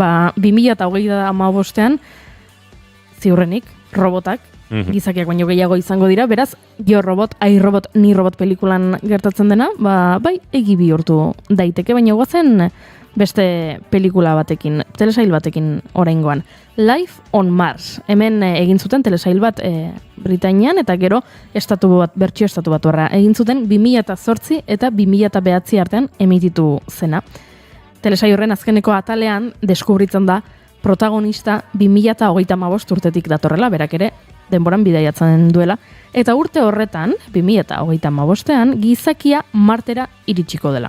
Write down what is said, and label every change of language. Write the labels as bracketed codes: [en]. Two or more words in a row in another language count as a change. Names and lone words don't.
[eu] 2025ean ziurrenik robotak, gizakiak baino gehiago izango dira, beraz, Robot, iRobot, Ni Robot pelikulan gertatzen dena, bai, egi bihurtu daiteke, baina goazen beste pelikula batekin, telesail batekin oraingoan. Life on Mars. Hemen egin zuten telesail bat Britainian eta gero bertsio estatu batuarra egin zuten 2008 eta 2009 artean emititu zena. Telesail horren azkeneko atalean deskubritzen da protagonista 2035 urtetik datorrela, berak ere denboran bidaiatzen duela, eta urte horretan, 2035ean, gizakia Martera iritsiko dela.